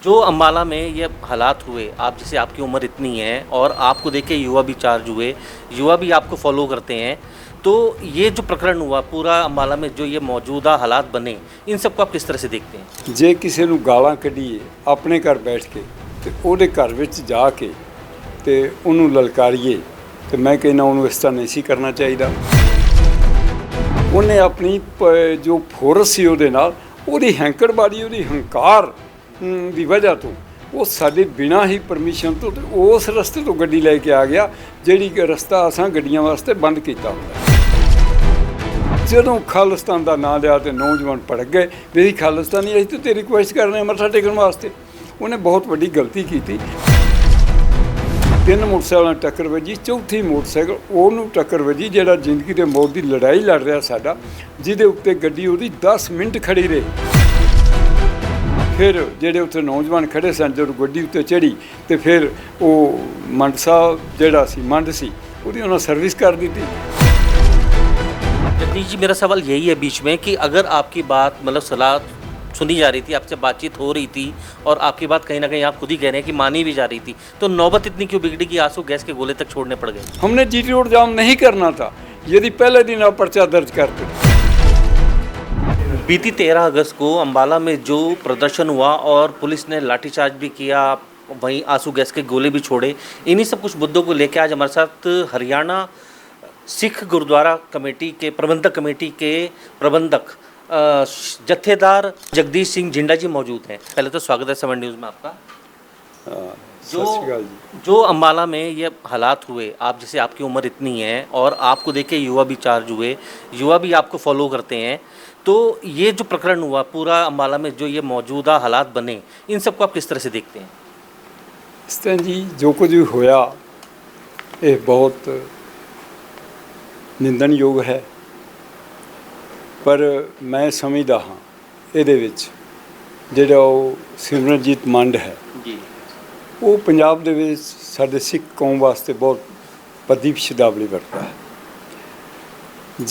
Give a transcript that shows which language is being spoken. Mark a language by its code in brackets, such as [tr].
[hi] जो अम्बाला में ये हालात हुए, आप जैसे आपकी उम्र इतनी है और आपको देख के युवा भी चार्ज हुए, युवा भी आपको फॉलो करते हैं, तो ये जो प्रकरण हुआ पूरा अम्बाला में, जो ये मौजूदा हालात बने, इन सबको आप किस तरह से देखते हैं? [pa] जे किसी ਨੂੰ ਗਾਲਾਂ ਕੱਢੀਏ ਆਪਣੇ ਘਰ ਬੈਠ ਕੇ ਤੇ ਉਹਦੇ ਘਰ ਵਿੱਚ ਜਾ ਕੇ ਤੇ ਉਹਨੂੰ ਲਲਕਾਰੀਏ ਤੇ ਮੈਂ ਕਹਿੰਦਾ ਉਹਨੂੰ ਇਸ ਤਰ੍ਹਾਂ ਨਹੀਂ ਸੀ ਕਰਨਾ ਚਾਹੀਦਾ। ਉਹਨੇ ਆਪਣੀ ਜੋ ਫੋਰਸ ਸੀ ਉਹਦੇ ਨਾਲ, ਉਹਦੀ ਹੈਂਕੜਬਾਜ਼ੀ, ਉਹਦੀ ਹੰਕਾਰ ਦੀ ਵਜ੍ਹਾ ਤੋਂ ਉਹ ਸਾਡੇ ਬਿਨਾਂ ਹੀ ਪਰਮਿਸ਼ਨ ਤੋਂ ਤੇ ਉਸ ਰਸਤੇ ਤੋਂ ਗੱਡੀ ਲੈ ਕੇ ਆ ਗਿਆ, ਜਿਹੜੀ ਕਿ ਰਸਤਾ ਅਸਾਂ ਗੱਡੀਆਂ ਵਾਸਤੇ ਬੰਦ ਕੀਤਾ ਹੁੰਦਾ। ਜਦੋਂ ਖਾਲਿਸਤਾਨ ਦਾ ਨਾਂ ਲਿਆ ਤੇ ਨੌਜਵਾਨ ਭੜਕ ਗਏ ਵੀ ਖਾਲਿਸਤਾਨੀ ਅਸੀਂ ਤਾਂ ਤੇਰੀ ਰਿਕੁਐਸਟ ਕਰ ਰਹੇ ਹਾਂ ਮੱਥਾ ਟੇਕਣ ਵਾਸਤੇ। ਉਹਨੇ ਬਹੁਤ ਵੱਡੀ ਗਲਤੀ ਕੀਤੀ। 3 ਮੋਟਰਸਾਈਕਲਾਂ ਟੱਕਰ ਵੱਜੀ, ਚੌਥੀ ਮੋਟਰਸਾਈਕਲ ਉਹਨੂੰ ਟੱਕਰ ਵੱਜੀ ਜਿਹੜਾ ਜ਼ਿੰਦਗੀ ਦੇ ਮੌਤ ਦੀ ਲੜਾਈ ਲੜ ਰਿਹਾ ਸਾਡਾ, ਜਿਹਦੇ ਉੱਤੇ ਗੱਡੀ ਉਹਦੀ 10 ਮਿੰਟ ਖੜੀ ਰਹੀ। ਫਿਰ ਜਿਹੜੇ ਉੱਥੇ ਨੌਜਵਾਨ ਖੜੇ ਸਨ, ਜਦੋਂ ਗੱਡੀ ਉੱਤੇ ਚੜ੍ਹੀ ਤੇ ਫਿਰ ਉਹ ਮੰਡ ਸਾਹਿਬ ਜਿਹੜਾ ਸੀ, ਮੰਡ ਸੀ, ਉਹਦੀ ਉਹਨਾਂ ਸਰਵਿਸ [hi] कर दी थी। जगदीश जी, मेरा सवाल यही है बीच में कि अगर आपकी बात मतलब सलाह सुनी जा रही थी, आपसे बातचीत हो रही थी और आपकी बात कहीं ना कहीं आप खुद ही कह रहे हैं कि मानी भी जा रही थी, तो नौबत इतनी क्यों बिगड़ी कि आंसू गैस के गोले तक छोड़ने पड़ गए? हमने जीटी रोड जाम नहीं करना था, यदि पहले दिन आप पर्चा दर्ज करते। बीती 13 अगस्त को अम्बाला में जो प्रदर्शन हुआ और पुलिस ने लाठीचार्ज भी किया, वहीं आंसू गैस के गोले भी छोड़े, इन्हीं सब कुछ मुद्दों को लेकर आज हमारे साथ हरियाणा सिख गुरुद्वारा कमेटी के प्रबंधक कमेटी के प्रबंधक जत्थेदार जगदीश सिंह जिंडा जी मौजूद हैं। पहले तो स्वागत है 7 न्यूज़ में आपका। जो अम्बाला में ये हालात हुए, आप जैसे आपकी उम्र इतनी है और आपको देख के युवा भी चार्ज हुए, युवा भी आपको फॉलो करते हैं, तो ये जो प्रकरण हुआ पूरा अम्बाला में, जो ये मौजूदा हालात बने, इन सबको आप किस तरह से देखते हैं? इस तरह जी जो कुछ भी होया ये बहुत [pa] ਨਿੰਦਣਯੋਗ ਹੈ, ਪਰ ਮੈਂ ਸਮਝਦਾ ਹਾਂ ਇਹਦੇ ਵਿੱਚ ਜਿਹੜਾ ਉਹ ਸਿਮਰਨਜੀਤ ਮੰਡ ਹੈ ਜੀ, ਉਹ ਪੰਜਾਬ ਦੇ ਵਿੱਚ ਸਾਡੇ ਸਿੱਖ ਕੌਮ ਵਾਸਤੇ ਬਹੁਤ ਵੱਡੀ ਸ਼ਬਦਾਵਲੀ ਵਰਤਦਾ ਹੈ।